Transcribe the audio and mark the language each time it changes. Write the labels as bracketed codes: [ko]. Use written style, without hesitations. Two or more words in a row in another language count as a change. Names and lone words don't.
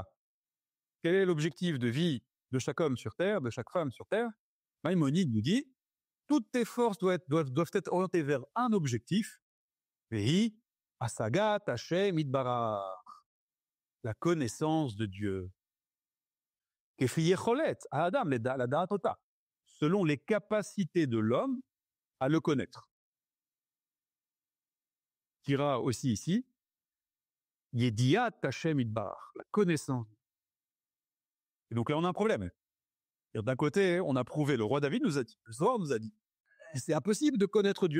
[fr] Quel est l'objectif de vie de chaque homme sur Terre, de chaque femme sur Terre? Maïmonide nous dit, toutes tes forces doivent être orientées vers un objectif, [he] והיא השגת השם יתברך, [fr] la connaissance de Dieu. [he] כפי יכולת האדם לדעתו, [fr] selon les capacités de l'homme à le connaître. Qui dira aussi ici, [he] ידיעת השם יתברך, [fr] la connaissance. Et donc là, on a un problème. D'un côté, on a prouvé, le roi David nous a dit, le Zohar nous a dit, c'est impossible de connaître Dieu.